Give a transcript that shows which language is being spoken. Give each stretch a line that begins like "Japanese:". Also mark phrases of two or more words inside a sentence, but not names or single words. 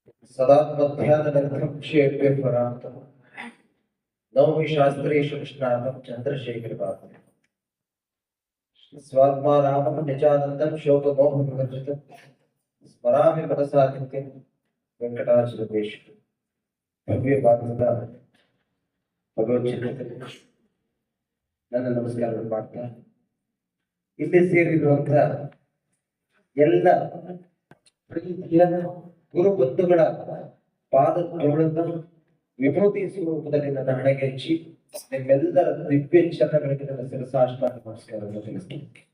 Sanskrit: सदात्मध्याननिर्धक्षेप्यपरान्तम् नौमि शास्त्रेषु निष्णातं चन्द्रशेखर स्वात्मा रामं निजानन्दं शोकमोहविवर्जितं स्मरामि मनसा नित्यं वेङ्कटाचलदेशं
Kannada: ಭವ್ಯವಾದ ಭಗವದ್ಗೀತೆ ನನ್ನ ನಮಸ್ಕಾರಗಳು ಮಾಡ್ತಾ ಇಲ್ಲಿ ಸೇರಿರುವಂತ ಎಲ್ಲ ಪ್ರೀತಿಯ ಗುರು ಬಂಧುಗಳ ಪಾದ ಧೂಳನ್ನು ವಿಭೂತಿ ಸ್ವರೂಪದಲ್ಲಿ ನನ್ನ ಹಣೆಗೆ ಹಚ್ಚಿ ನಿಮ್ಮೆಲ್ಲರ ದಿವ್ಯ ಚರಣಗಳಿಗೆ ನನ್ನ ಶಿರಸಾಷ್ಟಾಂಗ ನಮಸ್ಕಾರವನ್ನು ತಿಳಿಸ್ತೀನಿ.